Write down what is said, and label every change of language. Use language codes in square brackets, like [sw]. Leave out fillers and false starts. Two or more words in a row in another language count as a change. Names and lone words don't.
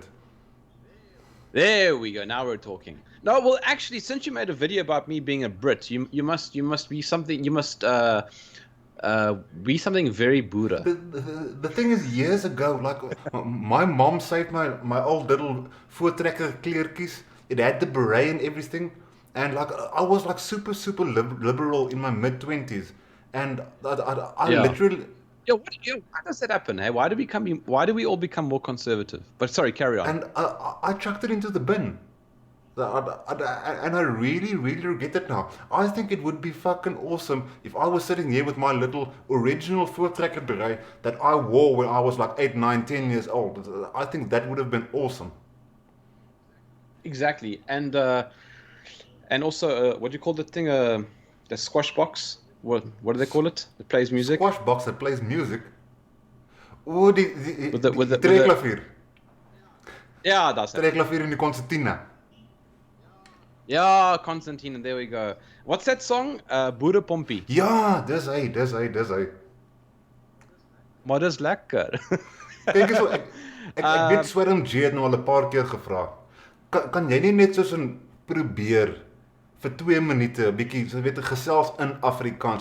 [en] There we go. Now we're talking. No, well, actually, since you made a video about me being a Brit, you must be something. You must be something very Buddha. The thing is, years ago, like my mom saved my old little [af] voortrekker kleertjies. [en] It had the beret and everything, and like I was like super liberal in my mid-20s, and I literally. Why does that happen? Hey, why do we all become more conservative? But sorry, carry on. And I chucked it into the bin. And I really regret it now. I think it would be fucking awesome if I was sitting here with my little original voortrekker beret that I wore when I was like 8, 9, 10 years old. I think that would have been awesome. Exactly. And also, what do you call the thing? The squash box? What do they call it? That plays music? Squash box that plays music? [af] Oh, die trekklavier. Ja, [en] that's it. [af] Trekklavier in die concertina. Ja, [en] Constantine, there we go. What's that song? Boere Pompie. [af] Ja, dis hy. Maar dis lekker. Kyk eens, ek weet Swerm J het nou al 'n paar keer gevra. Kan jy nie net soos 'n probeer vir 2 minute 'n bietjie, so weet, gesels in Afrikaans.